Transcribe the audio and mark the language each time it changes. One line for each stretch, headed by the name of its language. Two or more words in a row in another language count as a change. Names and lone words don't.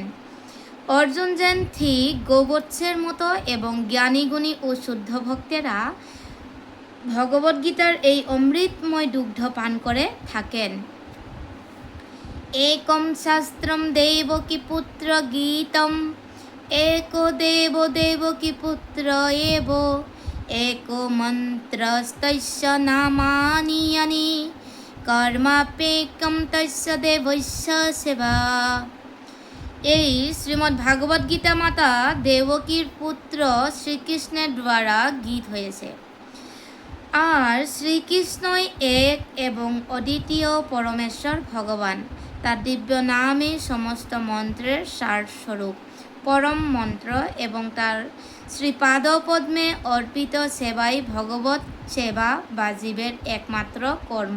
Bangla: অর্জুন যেন ঠিক গোবৎসের মতো এবং জ্ঞানীগুণী ও শুদ্ধ ভক্তেরা ভগবদ্গীতার এই অমৃতময় দুগ্ধ পান করে থাকেন।
Sanskrit: একম শাস্ত্রম দেবকী পুত্র গীতম एको देवो देवकी पुत्र एव एको मन्त्रस्तस्य नामानि यानि कर्माप्येकं तस्य देवस्य सेवा।
Bangla: এই শ্রীমদ্ ভাগবত গীতা মাতা দেবকীর পুত্র শ্রীকৃষ্ণের দ্বারা গীত হয়েছে। আর শ্রীকৃষ্ণই এক এবং অদ্বিতীয় পরমেশ্বর ভগবান। তার দিব্য নামে সমস্ত মন্ত্রের সারস্বরূপ পরম মন্ত্র এবং তার শ্রীপাদপদ্মে অর্পিত সেবাই ভগবত সেবা বা জীবের একমাত্র কর্ম।